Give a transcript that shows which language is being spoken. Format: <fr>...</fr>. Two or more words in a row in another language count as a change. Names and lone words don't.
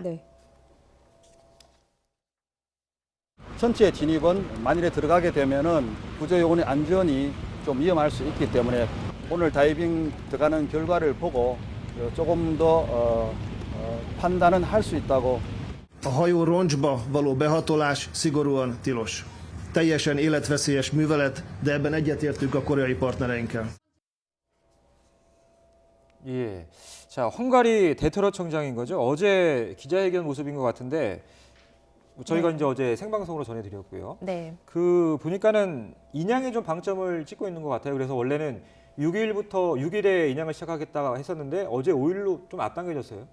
<ko>네. 선체 진입은 만일에 들어가게 되면은 구조요원의 안전이 좀 위험할 수 있기 때문에 오늘 다이빙 들어가는 결과를 보고 조금 더 판단은 할 수 있다고.</ko> <hu>A hajó roncsba való behatolás szigorúan tilos. Teljesen életveszélyes művelet, de ebben egyetértünk a koreai partnereinkkel.</hu> <ko>예. 자, 헝가리 대테러청장인 거죠. 어제 기자회견 모습인 것 같은데 저희가 네. 이제 어제 생방송으로 전해드렸고요. 네. 그 보니까는 인양에 좀 방점을 찍고 있는 것 같아요. 그래서 원래는 6일에 인양을 시작하겠다 했었는데 어제 5일로 좀 앞당겨졌어요.</ko>